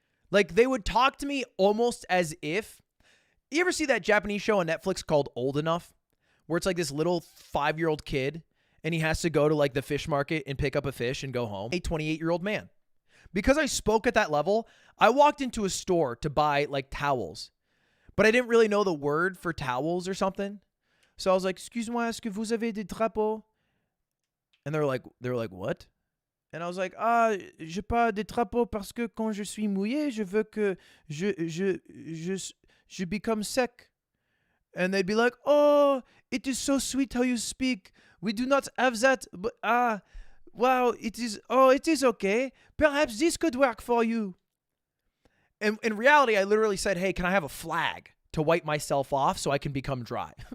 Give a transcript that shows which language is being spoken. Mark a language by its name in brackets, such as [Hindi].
[English] Like, they would talk to me almost as if... You ever see that Japanese show on Netflix called Old Enough? Where it's like this little 5-year-old kid, and he has to go to like the fish market and pick up a fish and go home. A 28-year-old man. Because I spoke at that level, I walked into a store to buy like towels. But I didn't really know the word for towels or something. So I was like, [French] excuse-moi, est-ce que vous avez des drapeaux? [English] And they were like, what? And I was like, [French] j'ai pas de drapeaux parce que quand je suis mouillé, je veux que je [English] become [French] sec. [English] And they'd be like, oh, it is so sweet how you speak. We do not have that. But, wow, it is okay. Perhaps this could work for you. And in reality, I literally said, hey, can I have a flag to wipe myself off so I can become dry?